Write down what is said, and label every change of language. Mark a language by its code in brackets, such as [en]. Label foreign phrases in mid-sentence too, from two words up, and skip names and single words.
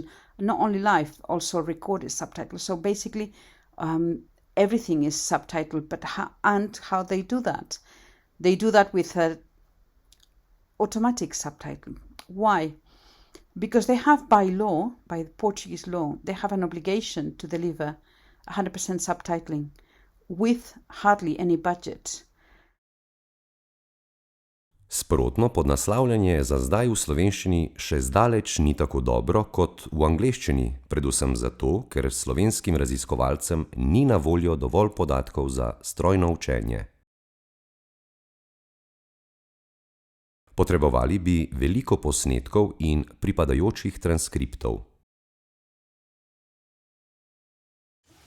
[en] Not only live, also recorded subtitles. So basically, everything is subtitled, but how they do that? They do that with automatic subtitling. Why? Because they have by law, by Portuguese law, they have an obligation to deliver 100% subtitling with hardly any budget. [sl] Sprotno podnaslavljanje za zdaj v slovenščini še zdaleč ni tako dobro kot v angleščini, predvsem zato, ker slovenskim raziskovalcem ni na voljo dovolj podatkov za strojno učenje. Potrebovali bi veliko posnetkov in pripadajočih transkriptov.